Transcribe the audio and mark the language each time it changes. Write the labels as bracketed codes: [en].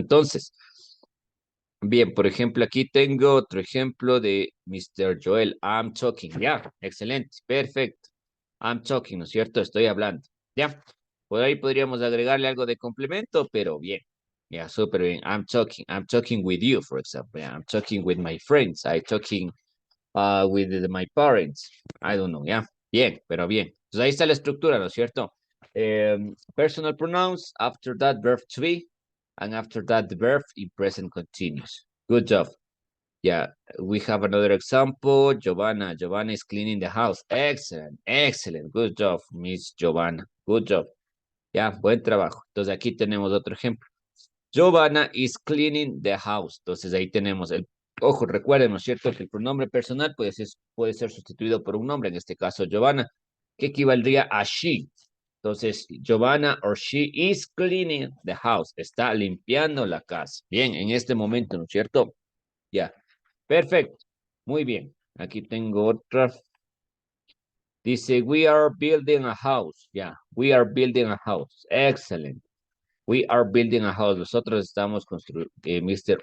[es] Entonces, bien, por ejemplo, aquí tengo otro ejemplo de Mr. Joel. [en] I'm talking. [es] Ya, excelente, perfecto. I'm talking, ¿no es cierto? Estoy hablando. Ya, por ahí podríamos agregarle algo de complemento, pero bien. Ya, súper bien. [en] I'm talking. I'm talking with you, for example. Yeah, I'm talking with my friends. I'm talking with my parents. I don't know, [es] ya. Bien, pero bien. Entonces ahí está la estructura, ¿no es cierto? [en] Personal pronouns, after that verb to be, and after that the verb in present continuous. Good job. Yeah, we have another example. Giovanna. Giovanna is cleaning the house. Excellent, excellent. Good job, Miss Giovanna. Good job. [es] Ya, buen trabajo. Entonces aquí tenemos otro ejemplo. [en] Giovanna is cleaning the house. [es] Entonces ahí tenemos el, ojo, recuerden, ¿no es cierto? Que el pronombre personal puede ser sustituido por un nombre, en este caso Giovanna, que equivaldría a she. [en] Entonces, Giovanna or she is cleaning the house. [es] Está limpiando la casa. Bien, en este momento, ¿no es cierto? Ya. Perfecto. Muy bien. Aquí tengo otra. [en] Dice, we are building a house. Ya. We are building a house. Excellent. We are building a house. [es] Nosotros estamos construyendo, Mr.